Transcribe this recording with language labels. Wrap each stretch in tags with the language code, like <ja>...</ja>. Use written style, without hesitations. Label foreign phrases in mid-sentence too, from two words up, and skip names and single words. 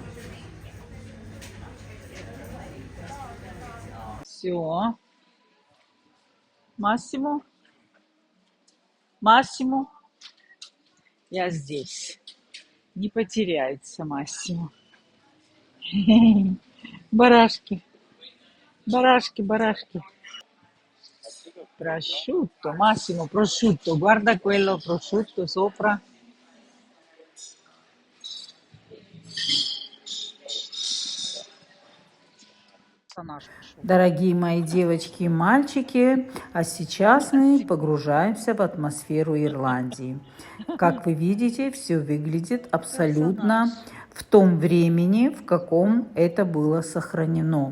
<ru>Все. Массимо. Я здесь. Не потеряется Массимо. Барашки. Baraschi.</ru> <it>Prosciutto, Massimo, prosciutto, guarda quello prosciutto sopra.</it> <ru>Дорогие мои девочки и мальчики, а сейчас мы погружаемся в атмосферу Ирландии. Как вы видите, все выглядит абсолютно в том времени, в каком это было сохранено.</ru>